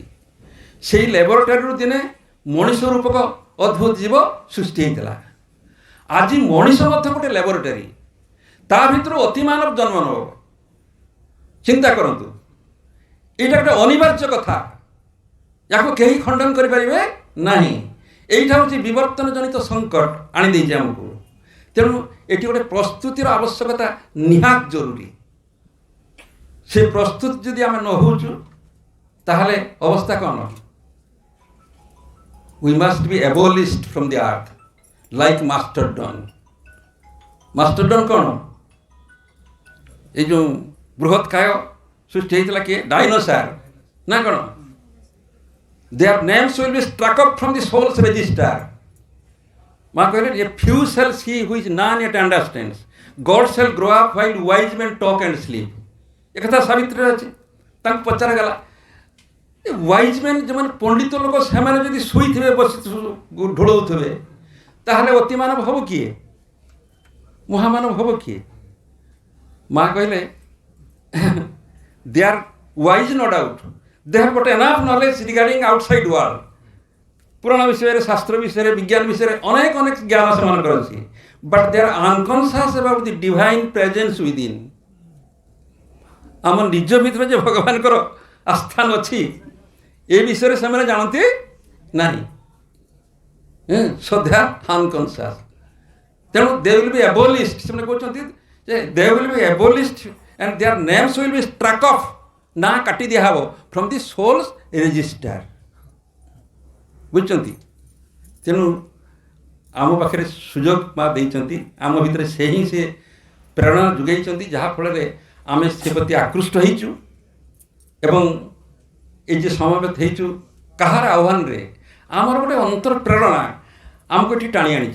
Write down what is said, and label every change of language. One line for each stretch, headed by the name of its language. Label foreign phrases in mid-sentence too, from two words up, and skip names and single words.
Odia: ସେଇ ଲ୍ୟାବୋରେଟୋରୀରୁ ଦିନେ ମଣିଷ ରୂପକ ଅଦ୍ଭୁତ ଜୀବ ସୃଷ୍ଟି ହେଇଥିଲା। ଆଜି ମଣିଷ ମଧ୍ୟ ଗୋଟେ ଲ୍ୟାବୋରେଟୋରୀ, ତା ଭିତରୁ ଅତିମାନବ ଜନ୍ମ ନେବ। ଚିନ୍ତା କରନ୍ତୁ, ଏଇଟା ଗୋଟେ ଅନିବାର୍ଯ୍ୟ କଥା, ୟାକୁ କେହି ଖଣ୍ଡନ କରିପାରିବେ ନାହିଁ। ଏଇଟା ହେଉଛି ବିବର୍ତ୍ତନ ଜନିତ ସଙ୍କଟ ଆଣିଦେଇଛି ଆମକୁ। ତେଣୁ ଏଠି ଗୋଟେ ପ୍ରସ୍ତୁତିର ଆବଶ୍ୟକତା ନିହାତ ଜରୁରୀ। ସେ ପ୍ରସ୍ତୁତ ଯଦି ଆମେ ନ ହେଉଛୁ ତାହେଲେ ଅବସ୍ଥା କ'ଣ?
English: We must be abolished from the earth like Mastodon.
Odia: Mastodon କ'ଣ? এই ଯେଉଁ ବୃହତ୍କାୟ ସୃଷ୍ଟି ହେଇଥିଲା କିଏ? ଡାଇନୋସର ନା କ'ଣ?
English: Their names will be struck up from the soul's register.
Odia: ମା କହିଲେ,
English: a few shall see which none yet understands. God shall grow up while wise men talk and sleep.
Odia: ଏ କଥା ସାବିତ୍ରୀରେ ଅଛି। ତାଙ୍କୁ ପଚରାଗଲା, ଏ
English: wise men
Odia: ଯେଉଁମାନେ ପଣ୍ଡିତ ଲୋକ, ସେମାନେ ଯଦି ଶୋଇଥିବେ, ବସି ଢୋଳଉଥିବେ, ତାହେଲେ ଅତିମାନବ ହେବ କିଏ? ମହାମାନବ ହେବ କିଏ? ମା କହିଲେ,
English: they are wise no doubt. They have got enough knowledge regarding outside world.
Odia: ପୁରାଣ ବିଷୟରେ, ଶାସ୍ତ୍ର ବିଷୟରେ, ବିଜ୍ଞାନ ବିଷୟରେ ଅନେକ ଅନେକ ଜ୍ଞାନ ସେମାନଙ୍କର ଅଛି।
English: But they are unconscious about the divine presence within.
Odia: ଆମ ନିଜ ଭିତରେ ଯେ ଭଗବାନଙ୍କର ଆସ୍ଥାନ ଅଛି, ଏ ବିଷୟରେ ସେମାନେ ଜାଣନ୍ତି ନାହିଁ।
English: So they are unconscious. ତେଣୁ they will be abolished.
Odia: ସେମାନେ କହୁଛନ୍ତି ଯେ
English: they will be abolished and their names will be struck off.
Odia: ନା କାଟି ଦିଆହେବ
English: from the soul's register.
Odia: ବୁଝୁଛନ୍ତି? ତେଣୁ ଆମ ପାଖରେ ସୁଯୋଗ ମା ଦେଇଛନ୍ତି, ଆମ ଭିତରେ ସେ ହିଁ ସେ ପ୍ରେରଣା ଯୋଗାଇଛନ୍ତି, ଯାହାଫଳରେ ଆମେ ସେ ପ୍ରତି ଆକୃଷ୍ଟ ହେଇଛୁ ଏବଂ ଏ ଯେ ସମବେତ ହେଇଛୁ କାହାର ଆହ୍ୱାନରେ, ଆମର ଗୋଟେ ଅନ୍ତର ପ୍ରେରଣା ଆମକୁ ଏଠି ଟାଣି ଆଣିଛି।